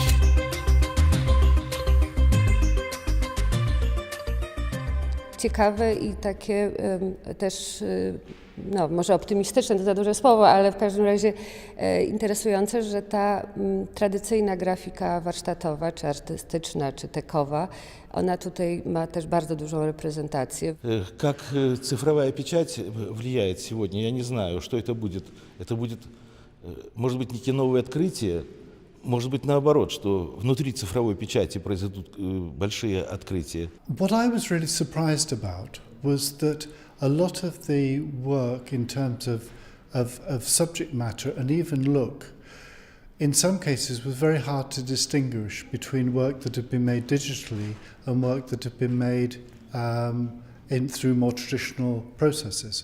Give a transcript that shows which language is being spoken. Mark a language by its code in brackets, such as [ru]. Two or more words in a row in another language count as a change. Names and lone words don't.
[pl] Ciekawe i takie też, no może optymistyczne to za duże słowo, ale w każdym razie interesujące, że ta tradycyjna grafika warsztatowa, czy artystyczna, czy tekowa, ona tutaj ma też bardzo dużą reprezentację. [ru] Как цифровая печать влияет сегодня, я не знаю, что это будет. Это будет, может быть, некие новые открытия, может быть, наоборот, что внутри цифровой печати произойдут большие открытия. [en] What I was really surprised about was that a lot of the work in terms of subject matter and even look, in some cases was very hard to distinguish between work that had been made digitally and work that had been made through more traditional processes.